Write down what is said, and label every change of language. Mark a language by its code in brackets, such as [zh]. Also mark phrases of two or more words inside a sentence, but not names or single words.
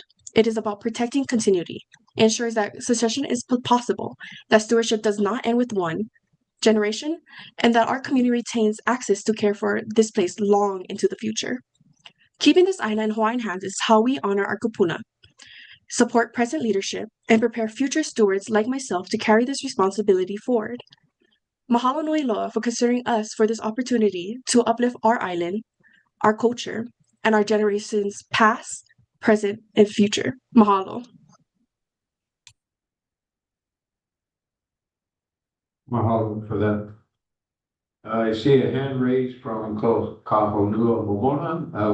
[en] It is about protecting continuity. It ensures that succession is possible, that stewardship does not end with one generation, and that our community retains access to care for this place long into the future. Keeping this aina in Hawaiian hands is how we honor our kupuna, support present leadership, and prepare future stewards like myself to carry this responsibility forward. [haw] Mahalo nui loa [en] for considering us for this opportunity to uplift our island, our culture, and our generations past, present, and future. Mahalo. Mahalo for that. I see a hand raised from Kahonua Momona.